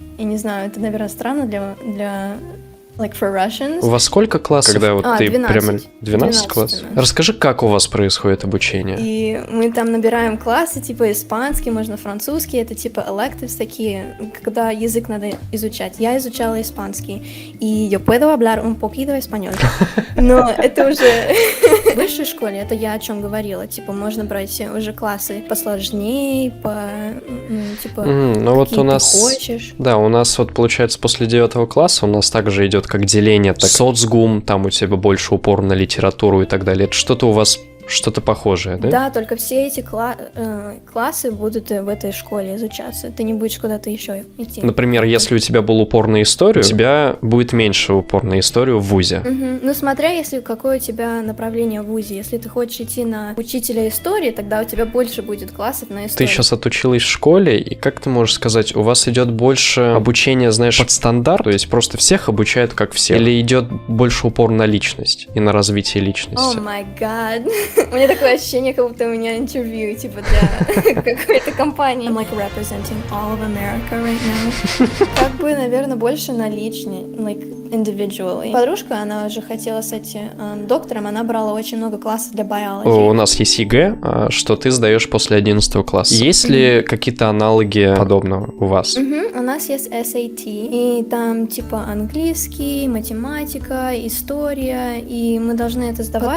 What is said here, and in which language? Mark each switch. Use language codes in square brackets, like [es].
[ru] Я не знаю, это, наверное, странно для [en] like for Russians. [ru] У вас сколько классов? Когда вот ты 12. прямо 12 классов? Расскажи, как у вас происходит обучение? И мы там набираем классы, типа испанский, можно французский, это типа electives такие, когда язык надо изучать. Я изучала испанский, и [es] yo puedo hablar un poquito español. [ru] Но это уже в высшей школе, это я о чем говорила, типа можно брать уже классы посложнее, типа ну вот у нас, хочешь. Да, у нас вот получается после 9 класса у нас также идет как деление, так соцгум, там у тебя больше упор на литературу и так далее. Это что-то у вас что-то похожее, да? Да, только все эти классы будут в этой школе изучаться. Ты не будешь куда-то еще идти. Например, если у тебя был упор на историю, у тебя будет меньше упор на историю в вузе. Угу. Ну, смотря, если какое у тебя направление в вузе. Если ты хочешь идти на учителя истории, тогда у тебя больше будет классов на историю. Ты сейчас отучилась в школе, и как ты можешь сказать, у вас идет больше обучения, знаешь, под стандарт, то есть просто всех обучают как все, или идет больше упор на личность и на развитие личности? [en] О май гад. [ru] У меня такое ощущение, как будто у меня интервью, типа, для какой-то компании. [en] I'm like representing all of America right now. [ru] Как бы, наверное, больше на личный. [en] Like, individually. [ru] Подружка, она уже хотела стать доктором, она брала очень много классов для biology. У нас есть ЕГЭ, что ты сдаешь после 11 класса. Есть ли какие-то аналоги подобного у вас? У нас есть SAT, и там типа английский, математика, история, и мы должны это сдавать.